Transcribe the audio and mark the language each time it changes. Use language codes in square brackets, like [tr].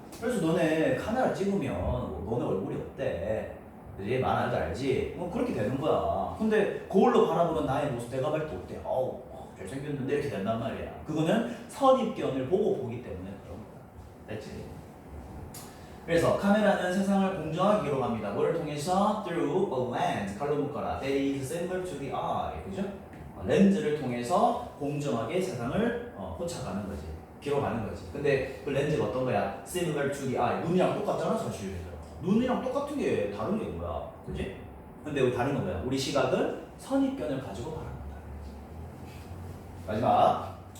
[ko] 그래서 너네 카메라 찍으면 너네 얼굴이 어때? 그지? 만화도 알지? 뭐 그렇게 되는 거야. 근데 거울로 바라보는 나의 모습 내가 볼 때 어때? 잘생겼는데 이렇게 된단 말이야. 그거는 선입견을 보고 보기 때문에 그런 거야. 됐지? 그래서 카메라는 세상을 공정하게 기록합니다. 뭐를 통해서? [en] Through a lens, [ko] 칼로 묶어라. [en] That is similar to the eye. [ko] 그죠? 렌즈를 통해서 공정하게 세상을 포착하는 거지. 기록하는 거지. 근데 그 렌즈가 어떤 거야? [en] Similar to the eye. [ko] 눈이랑 똑같잖아, 사실. 눈이랑 똑같은 게 다른 게 뭐야? 그지? 근데 우리 다른 건 뭐야? 우리 시각은 선입견을 가지고 바라본다. 마지막.